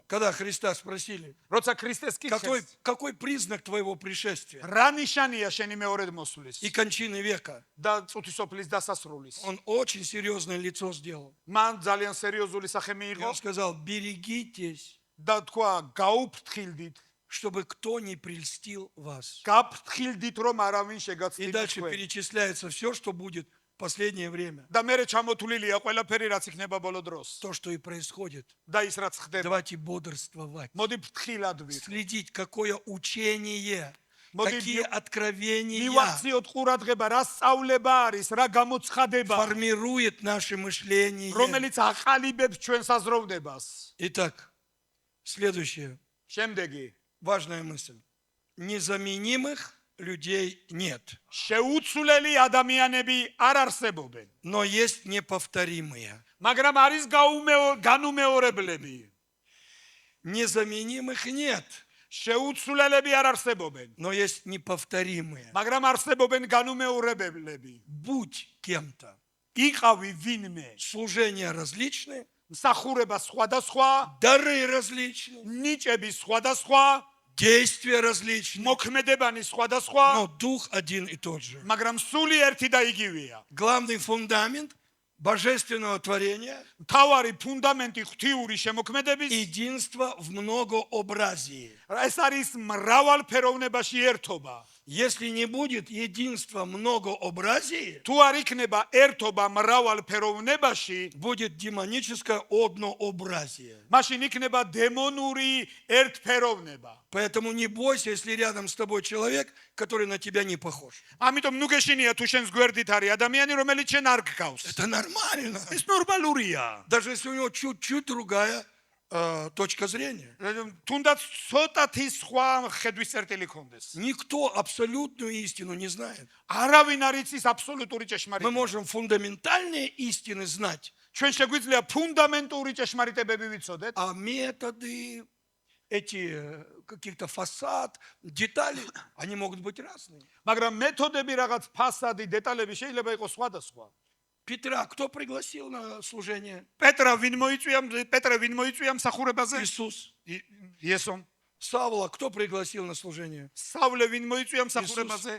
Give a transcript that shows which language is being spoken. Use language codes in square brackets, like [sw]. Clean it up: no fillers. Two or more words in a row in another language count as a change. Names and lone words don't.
[ru] Когда Христа спросили, [ka] როცა ქრისტეს კითხეს, [ru] какой признак твоего пришествия [ka] რა ნიშანია შენი მეორედ მოსვლის [ru] и кончины века, [ka] და წუთისოფლის დასასრულის? [ru] он очень серьезное лицо сделал. [ka] მან ძალიან სერიოზული სახე [ru] И [ka] მიიღო [ru] он сказал, берегитесь, [ka] და თქვა, გაუფრთხილდით, [ru] чтобы кто не прельстил вас. [ka] გაფრთხილდით, რომ არავინ [ru] И [ka] შეგაცდით [ru] дальше [ka] თქვენ. [ru] перечисляется все, что будет в последнее время. [ka] და მე ჩამოთვლილია ყველაფერი, რაც იქნება ბოლო დროს. [ru] То, что и происходит. [ka] და ის რაც ხდება. [ru] Давайте бодрствовать. [ka] მოდი ფრთხილად ვიყო. [ru] Следить, какое учение, [ka] Моди [ru] какие откровения [ka] მივახციოთ ყურადღება, რა სწავლება არის, რა გამოცხადება, [ru] формирует наше мышление. [ka] რომელიც აყალიბებს ჩვენ საზროვნებას. [ru] Итак, следующее, [ka] შემდეგი, [ru] важная мысль. Незаменимых людей нет, [ka] შეუცვლელი ადამიანები არ არსებობენ, [ru] но есть неповторимые. [ka] მაგრამ არის განუმეორებლები. [ru] Незаменимых нет, [ka] შეუცვლელები არ არსებობენ, [ru] но есть неповторимые. [ka] მაგრამ არსებობენ განუმეორებლები. [ru] Будь кем-то. [ka] იყავი ვინმე, [ru] Служения различные, [ka] მსახურება სხვადასხვა, [ru] дары различные, [ka] ნიჭები სხვადასხვა, [ru] действия различные, [ka] მოქმედებანი სხვადასხვა, [ru] но дух один и тот же. [ka] მაგრამ სული ერთი და იგივეა. [ru] Главный фундамент божественного творения – [ka] თავარი ფუნდამენტი ღვთიური შემოქმედების [ru] единство в многообразии. [ka] ეს არის მრავალფეროვნებაში ერთობა. [ru] Если не будет единства в многообразии, [ka] თუ არ იქნება ერთობა მრავალფეროვნებაში, [ru] будет демоническое однообразие. [ka] მაშინ იქნება დემონური ერთფეროვნება. [ru] Поэтому не бойся, если рядом с тобой человек, который на тебя не похож. [ka] ამიტომ ნუ გეშინია თუ შენს გვერდით არის ადამიანი, რომელიც შენ არ გგავს. [ru] Это нормально. [ka] ეს ნორმალურია. [ru] Даже если у него чуть-чуть другая точка зрения. [ka] თუნდაც ცოტათი სხვა ხედვის წერტილი ქონდეს. [ru] Никто абсолютную истину не знает. [ka] არავინ არ იცის აბსოლუტური [ru] Мы [ka] ჭეშმარიტება. [ru] можем фундаментальные истины знать, [ka] ჩვენ შეგვიძლია ფუნდამენტური ჭეშმარიტებები ვიცოდეთ, [ru] а методы, эти каких-то фасад, детали, они могут быть разные. [ka] მაგრამ მეთოდები რაღაც ფასადი, დეტალები შეიძლება იყოს სხვადასხვა. [ru] Петра кто пригласил на служение? [ka] პეტრე ვინ მოიწვია მსახურებაზე? [ru] Иисус. [ka] იესო. [ru] Савла кто пригласил на служение? [ka] სავლე ვინ მოიწვია მსახურებაზე?